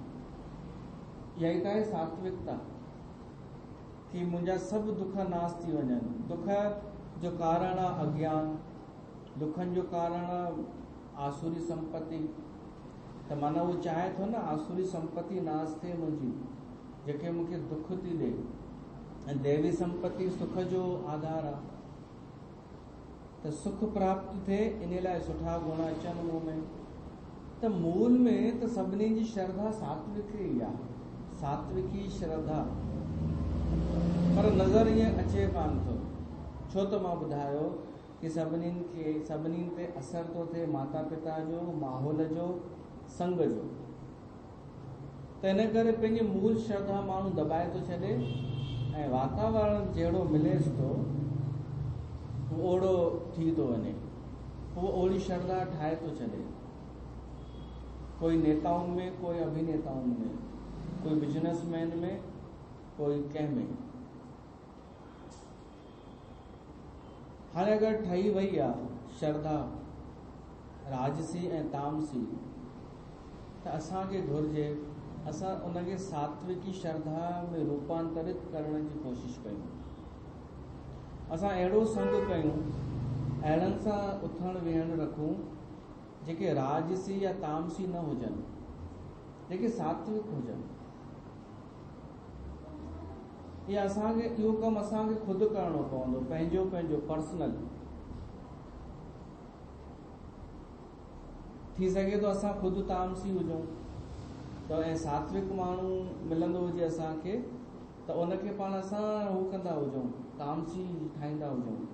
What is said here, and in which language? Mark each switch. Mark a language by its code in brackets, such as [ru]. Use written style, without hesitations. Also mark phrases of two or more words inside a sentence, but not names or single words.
[sd] इहा ई त आहे सात्विकता, कि मुंहिंजा सभु दुख नाश थी वञनि। दुख जो कारण आहे अज्ञान, दुखनि जो कारण आहे आसुरी संपत्ति। त माना उहो चाहे थो न आसुरी संपत्ति नाश थिए मुंहिंजी, जेके मूंखे दुख थी ॾे। ऐं दैवी संपत्ति सुख जो आधार आहे। त सुख प्राप्त थिए, इन लाइ सुठा गुण अचनि मूं में। त मूल में त सभिनी जी श्रद्धा सात्विक ई आहे, सात्विकी श्रद्धा। पर नज़र ईअं अचे कान थो। छो त मां ॿुधायो कि सभिनी ते असर थो थिए माता पिता जो, माहौल जो, संग जो। त इन करे पंहिंजी मूल श्रद्धा माण्हू दॿाए थो छॾे ऐं वातावरण जहिड़ो मिलेसि थो ओड़ो थी थो वञे। उहो ओड़ी श्रद्धा ठाहे थो छॾे। कोई नेताउनि में, कोई अभिनेताउनि में, कोई बिजनेसमैन में, कोई कंहिं में। हाणे अगरि ठही वई आहे श्रद्धा राजसी ऐं तामसी, त असांखे घुर्जे असां उनखे सात्विकी श्रद्धा में रूपांतरित करण जी कोशिशि कयूं। असां अहिड़ो संग कयूं, अहिड़नि सां उथण वेहण रखूं जेके राजसी या तामसी न हुजनि, जेके सात्विक हुजनि। इहो कमु असांखे ख़ुदि करणो पवंदो, पंहिंजो पंहिंजो पर्सनल। थी सघे थो असां ख़ुदि तामसी हुजूं त ऐं सात्विक माण्हू मिलंदो हुजे असांखे, त उनखे पाण असां हू कंदा हुजूं, तामसी ठाहींदा हुजूं।